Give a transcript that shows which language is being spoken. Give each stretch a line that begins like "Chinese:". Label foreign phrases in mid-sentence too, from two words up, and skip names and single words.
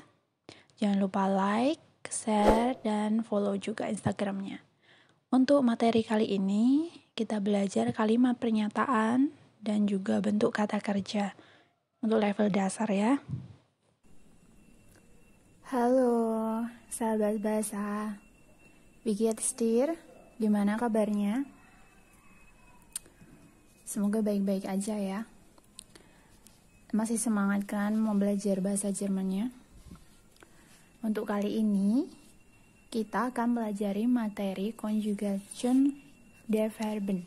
Indonesian: Jangan lupa
English: like, share,
Indonesian: dan follow juga Instagramnya. Untuk materi kali ini, kita belajar kalimat pernyataan dan juga bentuk kata kerja untuk level dasar ya. Halo, sahabat bahasa.
German: Wie geht's dir?
Indonesian: Gimana kabarnya? Semoga baik-baik aja ya. Masih semangat kan mau belajar bahasa Jermannya? Untuk kali ini, kita akan pelajari materi
German: Conjugation der Verben.